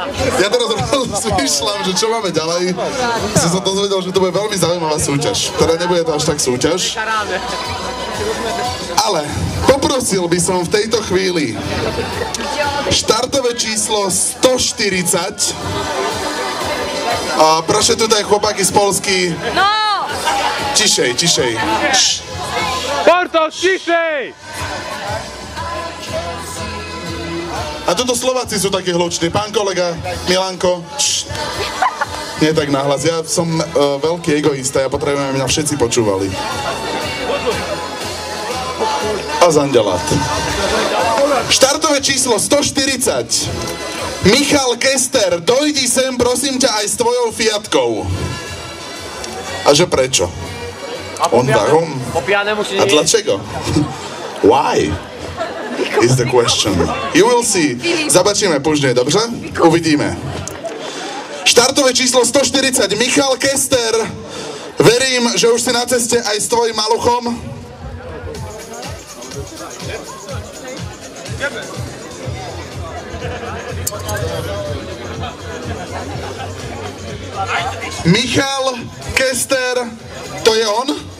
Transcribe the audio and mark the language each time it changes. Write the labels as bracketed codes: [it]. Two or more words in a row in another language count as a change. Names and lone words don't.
[sk] Ja teraz rozmýšľam, že čo máme ďalej. Som sa dozvedel, že to bude veľmi zaujímavá súťaž. Teda nebude to až tak súťaž. Ale poprosil by som v tejto chvíli štartové číslo 140. [pl] Proszę tutaj chłopaki z Polski. No! Ciszej. Porto, ciszej! [sk] A tuto Slováci sú takí hluční. Pán kolega, Milanko. Nie tak nahlas. Ja som veľký egoista. Ja potrebujem, aby mňa všetci počúvali. A zandelát. Štartové číslo 140. Michal Kester, dojdi sem, prosím ťa, aj s tvojou Fiatkou. A že prečo? On warum? [pl] Po pijanemu si A dlaczego? [en] Why? Is the question. You will see. [pl] Zobačíme później, dobrze? [sk] Uvidíme. Štartové číslo 140. Michal Kester. Verím, že už si na ceste aj s tvojim maluchom. Michal Kester, to je on?